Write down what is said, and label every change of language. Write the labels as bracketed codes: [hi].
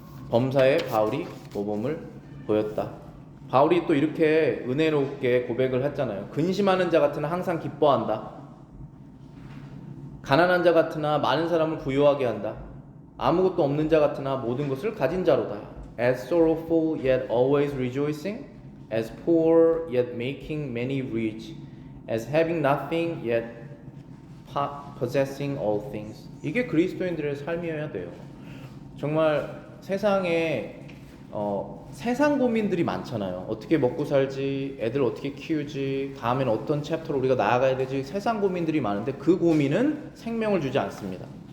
[ko] 범사에 바울이 모범을 보였다. 바울이 또 이렇게 은혜롭게 고백을 했잖아요. 근심하는 자 같으나 항상 기뻐한다. 가난한 자 같으나 많은 사람을 부유하게 한다. 아무것도 없는 자 같으나 모든 것을 가진 자로다. [en] As sorrowful yet always rejoicing, as poor yet making many rich, as having nothing yet possessing all things. [ko] 이게 그리스도인들의 삶이어야 돼요. 정말 세상에 세상 고민들이 많잖아요. 어떻게 먹고 살지, 애들 어떻게 키우지, 다음에는 어떤 챕터로 우리가 나아가야 되지, 세상 고민들이 많은데 그 고민은 생명을 주지 않습니다.